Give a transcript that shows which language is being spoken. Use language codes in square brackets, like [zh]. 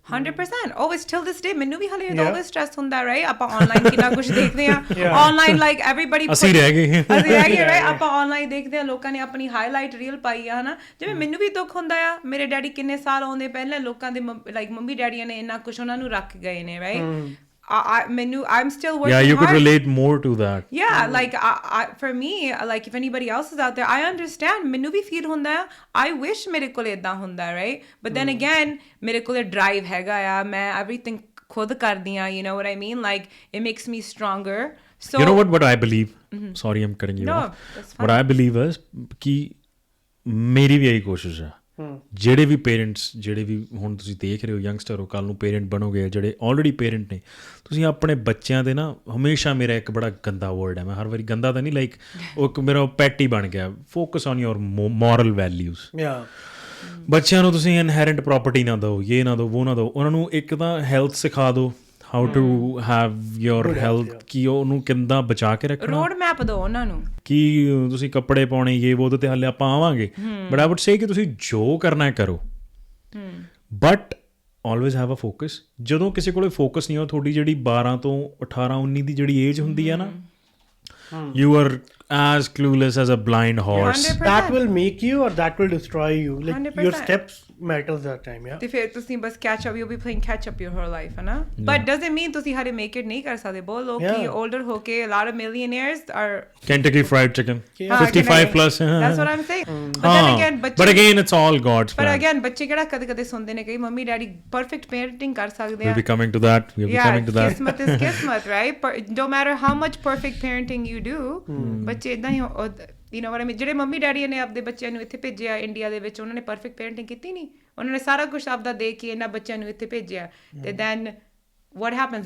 [pa] 100% always till this day ਮੈਨੂੰ ਵੀ ਹਲੇ always stress ਹੁੰਦਾ right ਆਪਾਂ ਆਨਲਾਈਨ ਕਿੰਨਾ ਕੁਝ ਦੇਖਦੇ ਆ ਆਨਲਾਈਨ ਲਾਈਕ everybody ਅਸੀਂ ਰਹਿ ਗਏ right ਆਪਾਂ ਆਨਲਾਈਨ ਦੇਖਦੇ ਆ ਲੋਕਾਂ ਨੇ ਆਪਣੀ ਹਾਈਲਾਈਟ ਰੀਲ ਪਾਈ ਆ ਹਨਾ ਜਿਵੇਂ ਮੈਨੂੰ ਵੀ ਦੁੱਖ ਹੁੰਦਾ ਆ ਮੇਰੇ ਡੈਡੀ ਕਿੰਨੇ ਸਾਲ ਆਉਂਦੇ ਪਹਿਲਾਂ ਲੋਕਾਂ ਦੇ ਲਾਈਕ ਮੰਮੀ ਡੈਡੀਆਂ ਨੇ ਇੰਨਾ ਕੁਝ ਉਹਨਾਂ ਨੂੰ ਰੱਖ ਗਏ ਨੇ right [en] I'm still working Yeah, you hard. could relate more to that. Yeah, like for me, like if anybody else is out there, I understand. [pa] ਮੈਨੂੰ ਵੀ feel ਹੁੰਦਾ ਹੈ, [en] I wish [pa] ਮੇਰੇ ਕੋਲ ਏਦਾਂ ਹੁੰਦਾ, right? [en] But then again, ਮੇਰੇ ਕੋਲ drive ਹੈਗਾ ਆ, [pa] ਮੈਂ everything ਖੁਦ ਕਰਦੀ ਆ, [en] you know what I mean? Like it makes me stronger. So You know what I believe? Sorry, I'm cutting you off. That's fine. What I believe is [pa] ਕਿ ਮੇਰੀ ਵੀ ਇਹੀ ਕੋਸ਼ਿਸ਼ ਹੈ, ਜਿਹੜੇ ਵੀ ਪੇਰੈਂਟਸ, ਜਿਹੜੇ ਵੀ ਹੁਣ ਤੁਸੀਂ ਦੇਖ ਰਹੇ ਹੋ ਯੰਗਸਟਰ ਹੋ, ਕੱਲ੍ਹ ਨੂੰ ਪੇਰੈਂਟ ਬਣੋਗੇ, ਜਿਹੜੇ ਆਲਰੇਡੀ ਪੇਰੈਂਟ ਨੇ, ਤੁਸੀਂ ਆਪਣੇ ਬੱਚਿਆਂ ਦੇ ਨਾ, ਹਮੇਸ਼ਾ ਮੇਰਾ ਇੱਕ ਬੜਾ ਗੰਦਾ ਵਰਡ ਹੈ, ਮੈਂ ਹਰ ਵਾਰੀ ਗੰਦਾ ਤਾਂ ਨਹੀਂ, ਲਾਈਕ ਉਹ ਇੱਕ ਮੇਰਾ ਪੈਟ ਹੀ ਬਣ ਗਿਆ, [en] Focus on your moral values. [pa] ਬੱਚਿਆਂ ਨੂੰ ਤੁਸੀਂ ਇਨਹੈਰੈਂਟ ਪ੍ਰੋਪਰਟੀ ਨਾ ਦਿਓ, ਇਹ ਨਾ ਦਿਓ, ਉਹ ਨਾ ਦਿਓ, ਉਹਨਾਂ ਨੂੰ ਇੱਕ ਤਾਂ ਹੈਲਥ ਸਿਖਾ ਦਿਓ, [en] how to have your health, [pa] ਕਿ ਉਹਨੂੰ ਕਿੱਦਾਂ ਬਚਾ ਕੇ ਰੱਖਣਾ, ਰੋਡ ਮੈਪ ਦਿਓ ਉਹਨਾਂ ਨੂੰ, ਕਿ ਤੁਸੀਂ ਕੱਪੜੇ ਪਾਉਣੇ, ਇਹ ਉਹ ਤੇ ਹਾਲੇ ਆਪਾਂ ਆਵਾਂਗੇ, [en] but I would say [pa] ਕਿ ਤੁਸੀਂ ਜੋ ਕਰਨਾ ਹੈ ਕਰੋ, [en] But always have a focus. [pa] ਜਦੋਂ ਕਿਸੇ ਕੋਲ ਫੋਕਸ ਨਹੀਂ ਹੋ, ਤੁਹਾਡੀ ਜਿਹੜੀ 12 ਤੋਂ 18 19 ਦੀ ਜਿਹੜੀ ਏਜ ਹੁੰਦੀ ਹੈ ਨਾ, [en] you are as clueless as a blind horse. 100%. That will make you or that will destroy you. Like 100%. your steps matters that time, yeah. [pa] ਤੇ ਫਿਰ ਤੁਸੀਂ ਬਸ [en] catch up, you'll be playing catch up your whole life, ਹੈ ਨਾ? [pa] But doesn't mean ਤੁਸੀਂ ਹਾਲੇ make it ਨਹੀਂ ਕਰ ਸਕਦੇ। ਬਹੁਤ ਲੋਕ ਕੀ older ਹੋ ਕੇ, [en] a lot of millionaires are Kentucky Fried Chicken, 55 plus. That's what I'm saying. But then again, but again, it's all God's plan. But again, [pa] ਬੱਚੇ ਕਿਹੜਾ ਕਦੇ ਸੁਣਦੇ ਨੇ, ਕਈ ਮੰਮੀ ਡੈਡੀ perfect parenting ਕਰ ਸਕਦੇ ਆ। [en] We'll be coming to that. We'll be coming to that. Kismat is kismat, right? No matter how much perfect parenting you do, [pa] ਬੱਚੇ ਇਦਾਂ ਹੀ, [en] you know what I mean? [pa] ਜਿਹੜੇ mummy daddy ਨੇ ਆਪਦੇ ਬੱਚਿਆਂ ਨੂੰ ਇੱਥੇ ਭੇਜਿਆ ਇੰਡੀਆ ਦੇ ਵਿੱਚ, ਉਹਨਾਂ ਨੇ ਪਰਫੈਕਟ ਪੇਰੈਂਟਿੰਗ ਕੀਤੀ ਨਹੀਂ, ਉਹਨਾਂ ਨੇ ਸਾਰਾ ਕੁਝ ਆਪਦਾ ਦੇ ਕੇ ਇਹਨਾਂ ਬੱਚਿਆਂ ਨੂੰ ਇੱਥੇ ਭੇਜਿਆ, ਤੇ [en] then what happens?